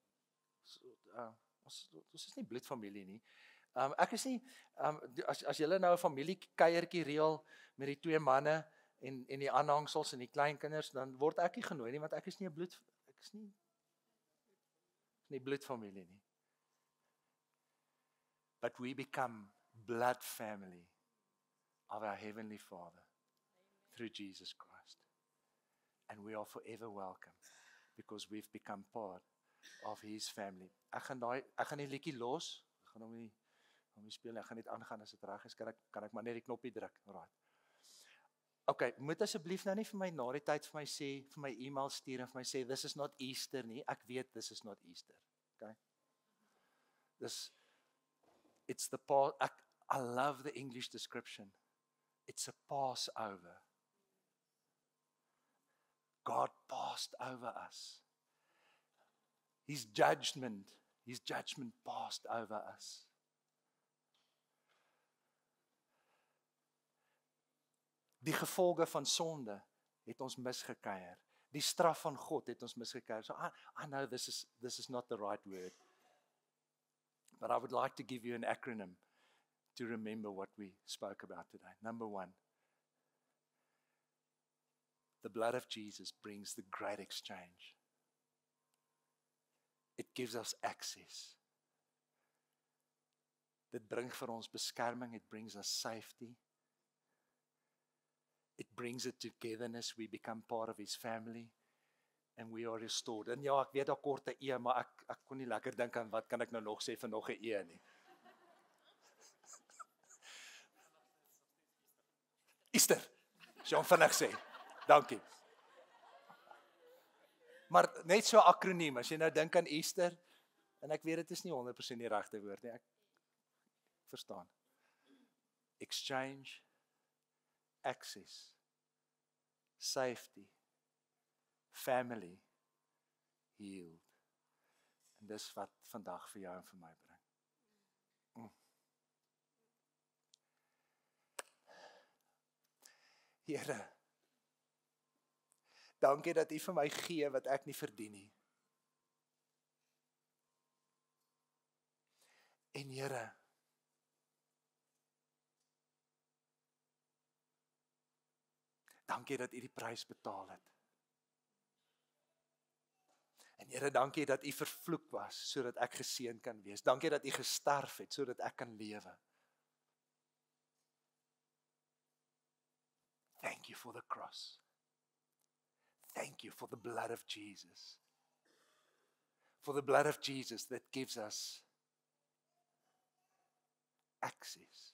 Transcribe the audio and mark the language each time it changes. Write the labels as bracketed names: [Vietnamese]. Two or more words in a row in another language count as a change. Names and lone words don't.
[Afrikaans] Ons is nie bloedfamilie nie. Ek is nie, as julle nou 'n familiekuiertjie reël met die twee manne en die aanhangsels en die kleinkinders, dan word ek nie genooi nie, want ek is nie 'n bloedfamilie nie. [English] But we become blood family of our Heavenly Father through Jesus Christ. And we are forever welcome because we've become part of His family. [Afrikaans] Ek gaan die liedjie los. Ek gaan hom nie speel nie. Ek gaan net aangaan as dit reg is. Kan ek maar net die knoppie druk. Alright. Okay, moet asseblief nou nie vir my na die tyd vir my sê, vir my e-mail stuur en vir my sê [English] this is not Easter [Afrikaans] nie. Ek weet [English] this is not Easter. [Afrikaans] Okay? [English] It's the I love the English description. It's a Passover. God passed over us. His judgment passed over us. [Afrikaans] Die gevolge van sonde het ons misgekeier. Die straf van God het ons misgekeier. [English] So I know this is not the right word. But I would like to give you an acronym to remember what we spoke about today. Number 1. The blood of Jesus brings the great exchange. It gives us access. [Afrikaans] Dit bring vir ons beskerming, [English] it brings us safety. It brings a togetherness, we become part of His family and we are restored. [Afrikaans] En ja, ek weet daar kort 'n E, maar ek kon nie lekker dink aan wat kan ek nou nog sê vir nog 'n E nie. Easter, Jean vinnig sê. Dankie. Maar net so akroniem, as jy nou dink aan Easter, en ek weet dit is nie 100% die regte woord nie, ek verstaan. [English] Exchange, access, safety, family, healed. [Afrikaans] En dis wat vandag vir jou en vir my bring. Here, dankie dat U vir my gee wat ek nie verdien nie. En Here, dankie dat U die prys betaal het. En Here, dankie dat U vervloek was sodat ek geseën kan wees. Dankie dat U gesterf het sodat ek kan lewe. [English] Thank you for the cross. Thank you for the blood of Jesus. For the blood of Jesus that gives us access.